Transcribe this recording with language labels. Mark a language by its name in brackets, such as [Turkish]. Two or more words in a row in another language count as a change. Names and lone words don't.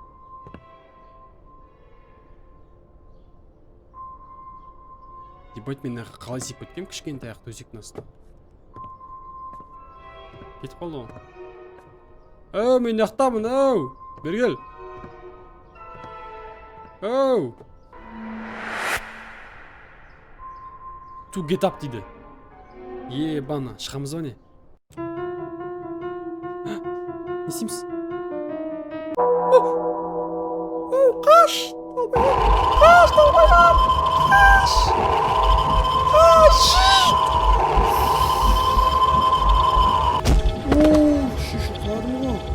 [Kazakh] Ебать, мен қалай сиіп өткем кішкентай ақ төсектің астына. Кетіп қалды ғой. Оу, мен яқтамын, оу! Бері кел. Оу! [English] To get up дейді. [Kazakh] Ебана, шығамыз ба не? Не істейміз? Қаш! Қаш! Шиші құладым ғой.